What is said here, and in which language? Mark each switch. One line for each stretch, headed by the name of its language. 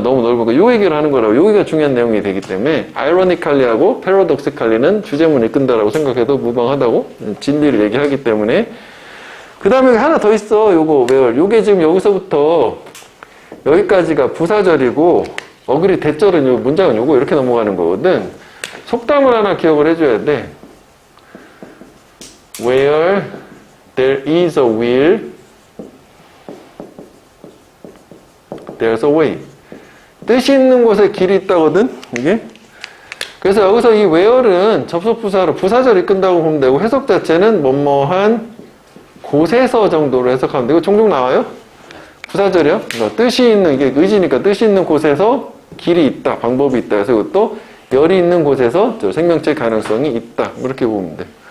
Korean: 너무 넓으니까 요 얘기를 하는 거라고. 여기가 중요한 내용이 되기 때문에 아이러니칼리하고 패러독시칼리는 주제문을 이끈다라고 생각해도 무방하다고 진리를 얘기하기 때문에. 그 다음에 하나 더 있어. 요거 외울. 요게 지금 여기서부터 여기까지가 부사절이고 어글이 대절은 요 문장은 요거 이렇게 넘어가는 거거든. 속담을 하나 기억을 해줘야 돼.
English: Where there is a will, there's a way.
Korean: 뜻이 있는 곳에 길이 있다거든. 이게 그래서 여기서 이 where은 접속부사로 부사절이 끈다고 보면 되고 해석 자체는 뭐뭐한 곳에서 정도로 해석하면 되고 종종 나와요. 부사절이요. 뜻이 있는 이게 의지니까 뜻이 있는 곳에서 길이 있다, 방법이 있다. 그래서 이것도 열이 있는 곳에서 생명체 가능성이 있다. 이렇게 보면 돼.